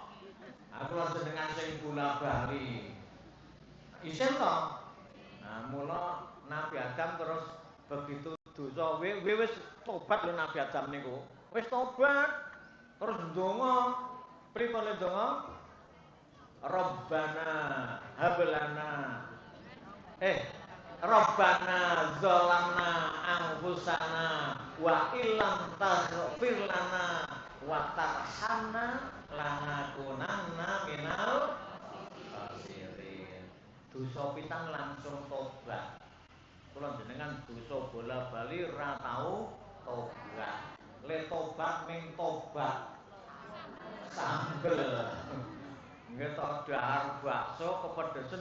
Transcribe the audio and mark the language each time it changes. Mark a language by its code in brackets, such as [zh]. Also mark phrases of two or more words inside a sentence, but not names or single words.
[jv] Aku lan jenengan sing bola-bali. Isin kok. Nah, mula Nabi Adam terus begitu dosa wis tobat lho Nabi Adam niku. Wis tobat. Terus ndonga pripun ndonga? [ar] ربنا هب لنا ربنا ظلمنا أنفسنا وإن لم تغفر لنا وترحمنا لنكونن من الخاسرين. [jv] Dosa pisan langsung tobat. Kula jenengan dosa bola-bali ra tau tobat. Le tobat ming tobat sambel. Nggih tok dahar bakso kepedesen.